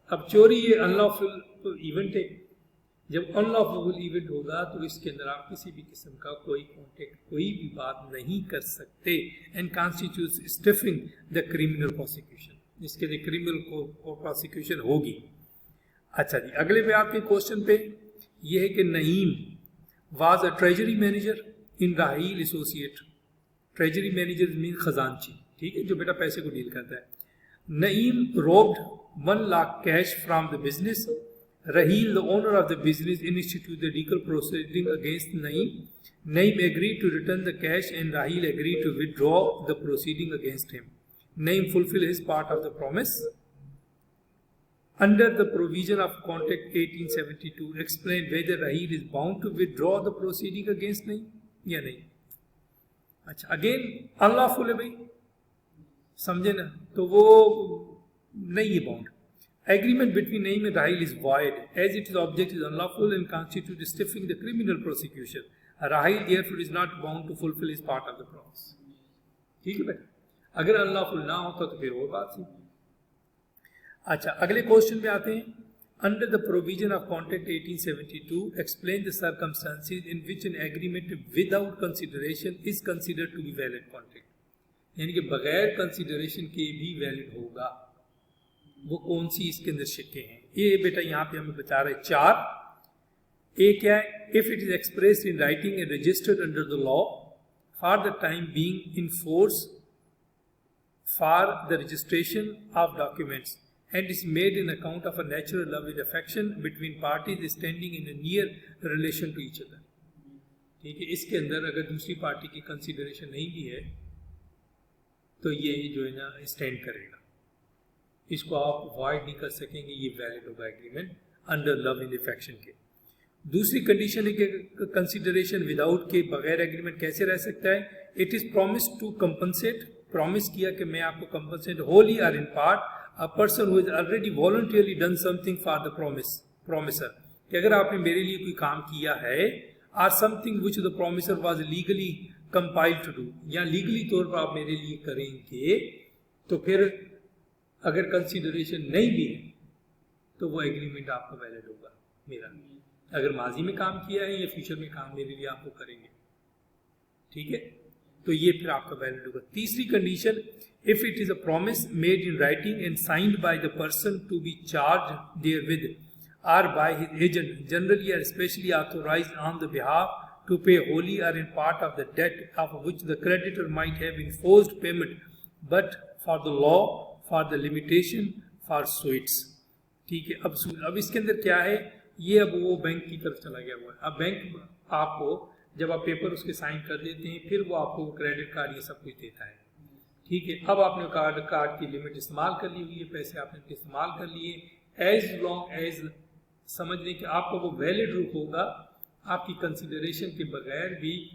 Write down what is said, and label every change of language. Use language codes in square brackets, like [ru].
[ur] اب چوری یہ ان لافل ایونٹ ہے. جب ان لافل ایونٹ ہوگا تو اس کے اندر آپ کسی بھی قسم کا کوئی کانٹیکٹ، کوئی بھی بات نہیں کر سکتے. [en] and constitutes stifling the criminal prosecution, [ur] اس کے لیے کریمنل کو پروسیکیوشن ہوگی. اچھا جی اگلے پہ آپ کے کوشچن پہ یہ ہے کہ [en] Naeem was a treasury manager in Raheel associate. [ur] Treasury manager مین خزانچی، ٹھیک ہے، جو بیٹا پیسے کو ڈیل کرتا ہے. [en] Naeem robbed 1 lakh cash from the business. Raheel, the owner of the business, instituted the legal proceeding against Naeem. Naeem agreed to return the cash and Raheel agreed to withdraw the proceeding against him. Naeem fulfilled his part of the promise. Under the provision of Contract 1872, explain whether Raheel is bound to withdraw the proceeding against Naeem [ur] یا نہیں. اچھا again unlawful ہے بھائی، سمجھے نا، تو وہ نہیں ہے bound. [en] Agreement between Naeem and Raheel is void as its object is unlawful and constitutes stifling the criminal prosecution. Raheel therefore is not bound to fulfill his part of the promise. [ur] ٹھیک ہے بیٹا، اگر unlawful نہ ہوتا تو پھر وہ بات تھی. اچھا اگلے کوشچن پہ آتے ہیں. [en] Under the provision of Contract 1872, explain the circumstances in which an agreement without consideration is considered to be valid contract. [ur] یعنی کہ بغیر کنسیڈریشن کے بھی ویلڈ ہوگا. وہ کون سی اس کے اندر شکیں ہیں، یہ بیٹا یہاں پہ ہمیں بتا رہے 4. ایک کیا ہے، [en] if it is expressed in writing and registered under the law for the time being in force for the registration of documents and is made in account of a natural love and affection between parties standing in a near relation to each other. [ur] ٹھیک ہے، اس کے اندر اگر دوسری party کی consideration نہیں بھی ہے تو یہ جو ہے نا اسٹینڈ کرے گا، اس کو آپ اوائڈ نہیں کر سکیں گے، یہ ویلڈ ہوگا agreement under love and affection کے. دوسری کنڈیشن ہے کہ کنسیڈریشن وداؤٹ کے بغیر ایگریمنٹ کیسے رہ سکتا ہے. [en] it is promise to compensate, [ur] promise کیا کہ میں آپ کو کمپنسیٹ ہوللی اور in part [en] a person who has already voluntarily done something for the promiser، [ur] کہ اگر آپ نے میرے لیے کوئی کام کیا ہے [en] or something which the promiser was legally compelled to do، [ur] یا لیگلی طور پر آپ میرے لیے کریں گے، تو پھر اگر کنسیڈریشن نہیں بھی ہے تو وہ ایگریمنٹ آپ کا ویلڈ ہوگا. میرا اگر ماضی میں کام کیا ہے یا فیوچر میں کام میرے لیے آپ کو کریں گے، ٹھیک ہے، تو یہ پھر آپ کا ویلڈ ہوگا. تیسری condition, [en] if it is a promise made in writing and signed by the person to be charged therewith or by his agent generally or especially authorized on the behalf to pay wholly or in part of the debt of which the creditor might have enforced payment but for the law for the limitation for suits. [ur] ٹھیک ہے، اب اس کے اندر کیا ہے، یہ اب وہ bank کی طرف چلا گیا ہوا ہے. اب بینک آپ کو جب آپ پیپر اس کے سائن کر دیتے ہیں پھر وہ آپ کو کریڈٹ کارڈ یہ سب کچھ دیتا ہے. ٹھیک ہے، اب آپ نے کارڈ کی لمٹ استعمال کر لی ہوئی ہے، پیسے آپ نے استعمال کر لیے، ایز لانگ ایز سمجھ لیں کہ آپ کو وہ ویلڈ ہوگا آپ کی کنسیڈریشن کے بغیر بھی.